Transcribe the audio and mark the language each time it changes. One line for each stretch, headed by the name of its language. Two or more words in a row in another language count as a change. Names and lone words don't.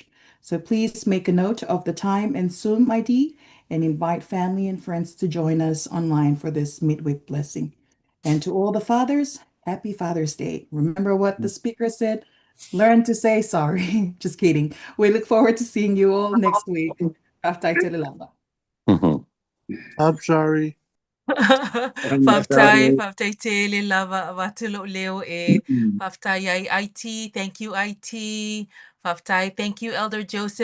English: So please make a note of the time and Zoom ID and invite family and friends to join us online for this midweek blessing. And to all the fathers, happy Father's Day. Remember what the speaker said? Learn to say sorry. Just kidding. We look forward to seeing you all next week. I'm sorry.
Samoan: Faftai tele lava avatulo leo e faftai IT.
English: Thank you, IT. Faftai, thank you, Elder Joseph.